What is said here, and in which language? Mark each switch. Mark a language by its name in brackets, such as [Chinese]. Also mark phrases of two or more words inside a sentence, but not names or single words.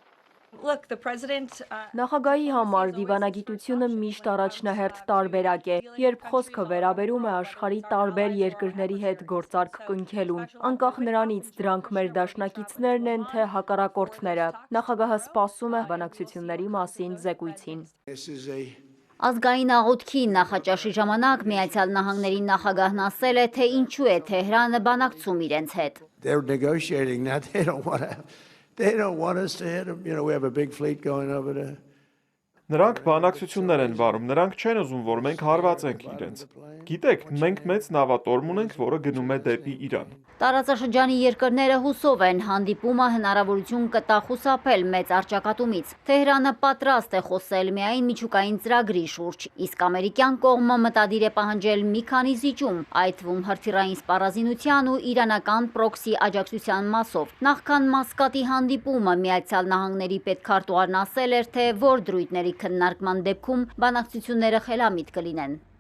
[Armenian] Նախագահի համար դիվանագիտությունը միշտ առաջնահերթ տարբերակ է, երբ խոսքը վերաբերում է աշխարհի տարբեր երկրների հետ գործարք կնքելուն, անկախ նրանից դրանք մեր դաշնակիցներն են, թե հակառակորդները։ Նախագահը սպասում է բանակցությունների մասին զեկույցին։ Ազգային աղոթքի նախաճաշի ժամանակ Միացյալ Նահանգների նախագահն ասել է, թե ինչու է Թեհրանը բանակցում իրենց հետ։ [English] They don't want us to hit them. We have a big fleet going over there. [Armenian] Նրանք բանակցություններ են վարում, նրանք չեն ուզում, որ մենք հարվածենք իրենց։ Գիտեք, մենք մեծ նավատորմ ունենք, որը գնում է դեպի Իրան։ Տարածաշրջանի երկրները հուսով են, հանդիպումը հնարավորություն կտա խուսափել մեծ առճակատումից։ Թեհրանը պատրաստ է խոսել միայն միջուկային ծրագրի շուրջ, իսկ ամերիկյան կողմը մտադիր է պահանջել մի քանի զիջում, այդ թվում հրթիռային սպառազինության ու իրանական պրոքսի աջակցության մասով։ Նախքան Մասկատի հանդիպումը Միացյալ Նահանգների պետքարտուղարն ասել էր, թե որ դրույթների քննարկման դեպքում բանակցությունները խելամիտ կլինեն։